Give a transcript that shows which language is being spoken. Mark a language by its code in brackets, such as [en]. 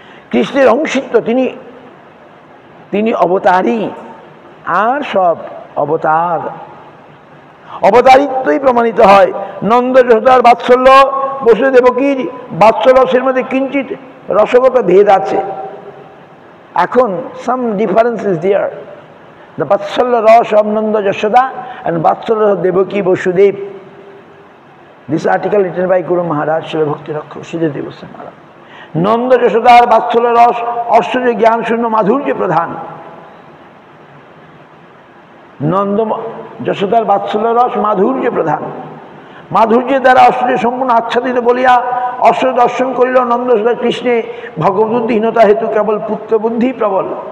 [bn] কৃষ্ণের অংশিত্ব, তিনি অবতারই, আর সব অবতার। অবতারিত্বই প্রমাণিত হয়। নন্দ যশোদার বাৎসল্য, বসুদেব দেবকীর বাৎসল্যের মধ্যে কিঞ্চিত রসগত ভেদ আছে। [en] এখন some difference is there. The Vatsalya Rasa of Nanda Yashoda and Vatsalya of Devaki Vasudev. This article written by Guru Maharaj, Srila Bhakti Rakha Sridhar Devaswami Maharaj. [bn] Nanda যশোদার বাৎসল্য রস ঐশ্বর্য জ্ঞান শূন্য মাধুর্য প্রধান। নন্দ যশোদার বাৎসল্য রস মাধুর্য প্রধান। মাধুর্যের দ্বারা ঐশ্বর্য সম্পূর্ণ আচ্ছাদিত বলিয়া ঐশ্বর্য দর্শন করিল নন্দ যশোদা কৃষ্ণে ভগবদ্বুদ্ধিহীনতা হেতু কেবল পুত্রবুদ্ধি প্রবল।